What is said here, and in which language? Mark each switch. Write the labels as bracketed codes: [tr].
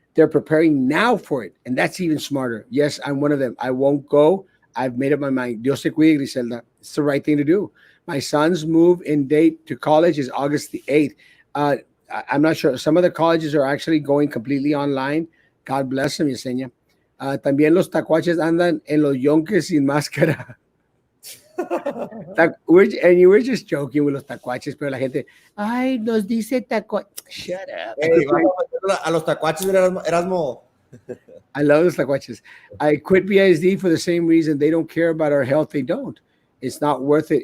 [en] They're preparing now for it. And that's even smarter. Yes, I'm one of them. I won't go. I've made up my mind. [es] Dios te cuide, Griselda. [en] It's the right thing to do. My son's move-in date to college is August the 8th. I'm not sure. Some of the colleges are actually going completely online. God bless them, Yesenia. [es] También los tacuaches andan en los yonques sin máscara. [en] And you were just joking with [es] los tacuaches, pero la gente, ay, nos dice tacuaches. [en] Shut up. [es] Hey, a los tacuaches, Erasmo. [en] I love [es] los tacuaches. [en] I quit BISD for the same reason. They don't care about our health. They don't. It's not worth it.